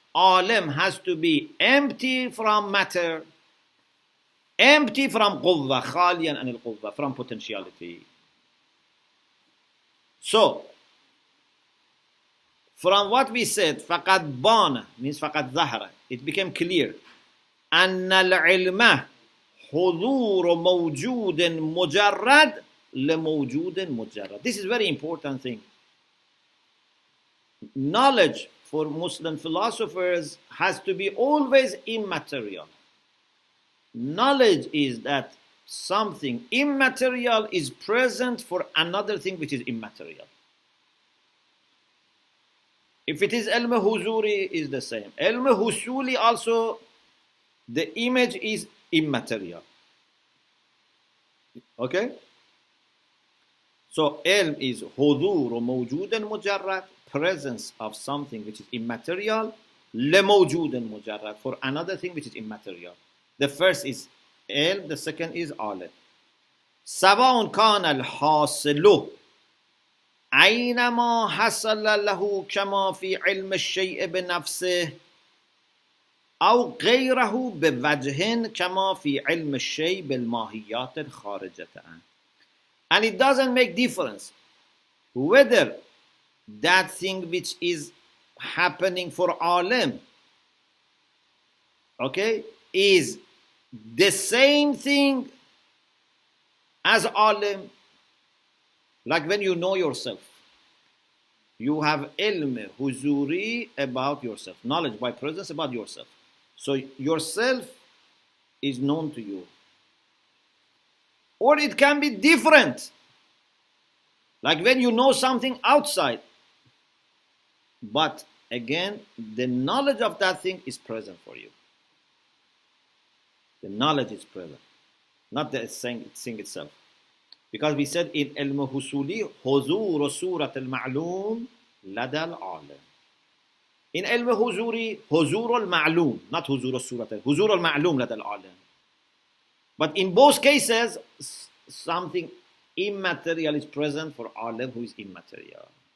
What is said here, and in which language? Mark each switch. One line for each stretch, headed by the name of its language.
English: Alim has to be empty from matter, empty from قُوَّة,
Arabic: خَالِيًا عَنِ الْقُوَّة,
English: from potentiality. So, from what we said,
Arabic: فَقَدْ بَانَ
English: means
Arabic: فَقَدْ ظَهَرَ,
English: it became clear.
Arabic: أَنَّ الْعِلْمَ حضور موجود مجرد لموجود مجرد.
English: This is very important thing. Knowledge for Muslim philosophers has to be always immaterial. Knowledge is that something immaterial is present for another thing which is immaterial. If it is al-husuli, is the same. Al-husuli also, the image is immaterial. Okay? So, ilm is
Arabic: hudur mawjudan mujarrad,
English: presence of something which is immaterial,
Arabic: le mawjudan mujarrad,
English: for another thing which is immaterial. The first is ilm, the second is alim.
Arabic: سواء كان الحاصل أينما حصل له كما في علم الشيء بنفسه أو غيره بوجه كما في علم الشيء بالماهيات الخارجة عنه.
English: And it doesn't make difference whether that thing which is happening for alim, okay, is the same thing as alim. Like when you know yourself, you have ilm huzuri about yourself, knowledge by presence about yourself. So yourself is known to you. Or it can be different. Like when you know something outside. But again, the knowledge of that thing is present for you. The knowledge is present. Not the thing itself. Because we said in al-husuli,
Arabic: huzur surat al-ma'lum لدى العالم. In علم حضوری حضور المعلوم, not حضور الصورة, حضور المعلوم لدى العالم.
English: But in both cases, something immaterial is present for alim who is immaterial.